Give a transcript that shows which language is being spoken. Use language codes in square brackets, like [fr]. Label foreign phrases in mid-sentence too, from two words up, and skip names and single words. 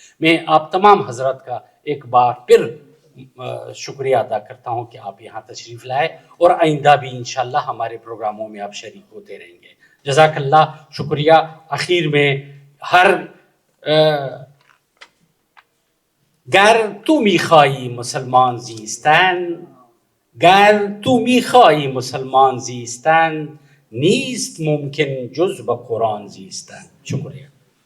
[ur] میں آپ تمام حضرات کا ایک بار پھر شکریہ ادا کرتا ہوں کہ آپ یہاں تشریف لائے اور آئندہ بھی انشاءاللہ ہمارے پروگراموں میں آپ شریک ہوتے رہیں گے. [ar] جزاک اللہ، [ur] شکریہ. اخیر میں [fa] ہر گر تو میخواهی مسلمان زیستن، گر تو میخواهی مسلمان زیستن، نیست ممکن جز با قرآن زیستن. [ur] شکریہ.